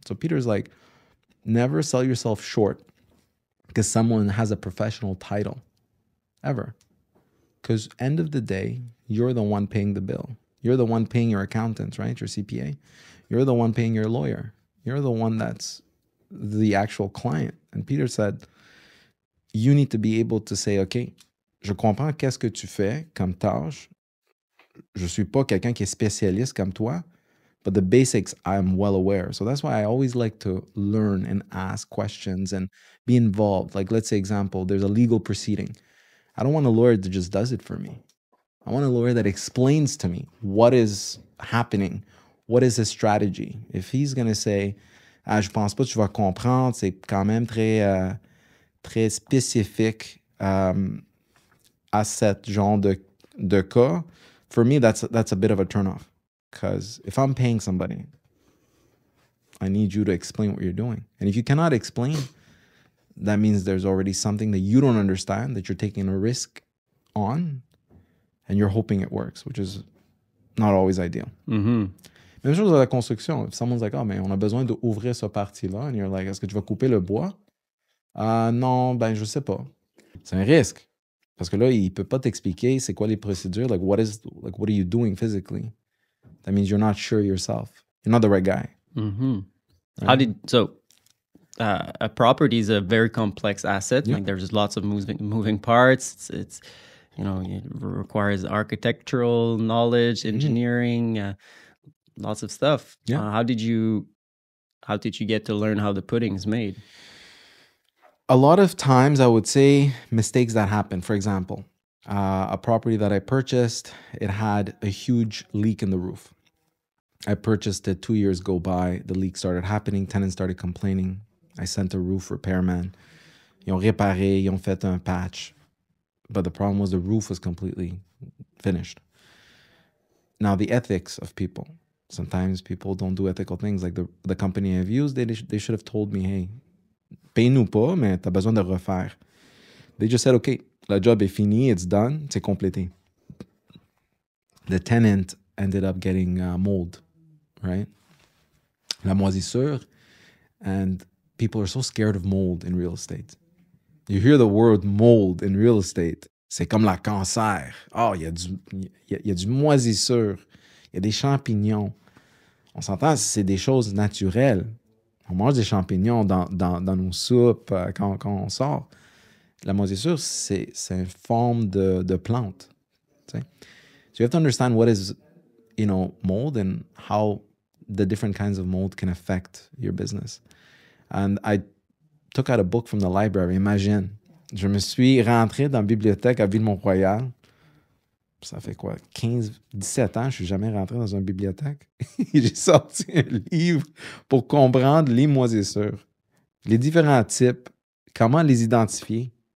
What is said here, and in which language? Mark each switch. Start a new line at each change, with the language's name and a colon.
English: So Peter's like, never sell yourself short because someone has a professional title, ever. Because end of the day, you're the one paying the bill. You're the one paying your accountants, right? Your CPA. You're the one paying your lawyer. You're the one that's the actual client. And Peter said, you need to be able to say, OK,
French: je comprends qu'est-ce que tu fais comme tâche. Je suis pas quelqu'un qui est spécialiste comme toi,
English: but the basics I'm well aware. So that's why I always like to learn and ask questions and be involved. Like, let's say, example, there's a legal proceeding. I don't want a lawyer that just does it for me. I want a lawyer that explains to me what is happening, what is his strategy. If he's going to say,
French: je pense pas que tu vas comprendre, c'est quand même très, très spécifique à cet genre de cas,
English: for me, that's a bit of a turnoff. Because if I'm paying somebody, I need you to explain what you're doing. And if you cannot explain, that means there's already something that you don't understand, that you're taking a risk on, and you're hoping it works, which is not always ideal. Mm-hmm.
French: Même chose dans la construction.
English: If someone's like, oh,
French: mais on a besoin d'ouvrir ce parti-là,
English: and you're like,
French: est-ce que tu vas couper le bois? Non, ben, je sais pas. C'est un risque. Parce que là, il peut pas t'expliquer c'est quoi les procédures.
English: Like, what are you doing physically? That means you're not sure yourself. You're not the right guy. Mm-hmm. Right? A property is a very complex asset. Yeah. Like there's lots of moving parts. It's it requires architectural knowledge, engineering, lots of stuff. Yeah. How did you get to learn how the pudding is made? A lot of times, I would say mistakes that happen. For example, a property that I purchased, it had a huge leak in the roof. I purchased it 2 years go by. The leak started happening. Tenants started complaining. I sent a roof repairman.
French: Ils ont réparé, ils ont fait un patch.
English: But the problem was the roof was completely finished. Now, the ethics of people. Sometimes people don't do ethical things. Like the company I've used, they should have told me, hey,
French: paye-nous pas, mais t'as besoin de refaire.
English: They just said, okay,
French: le job est fini,
English: it's done,
French: c'est complété.
English: The tenant ended up getting mold, right?
French: La moisissure.
English: And people are so scared of mold in real estate. You hear the word mold in real estate,
French: c'est comme la cancer. Oh, il y a du moisissure, il y a des champignons. On s'entend, c'est des choses naturelles. On mange des champignons dans nos soupes quand on sort. La moisissure, c'est une forme de plante.
English: So you have to understand what is, mold and how the different kinds of mold can affect your business. And I took out a book from the library.
French: Imagine, je me suis rentré dans la bibliothèque à Ville-Mont-Royal. Ça fait quoi? 17 ans, je suis jamais rentré dans une bibliothèque. J'ai sorti un livre pour comprendre les moisissures, les différents types, comment les identifier.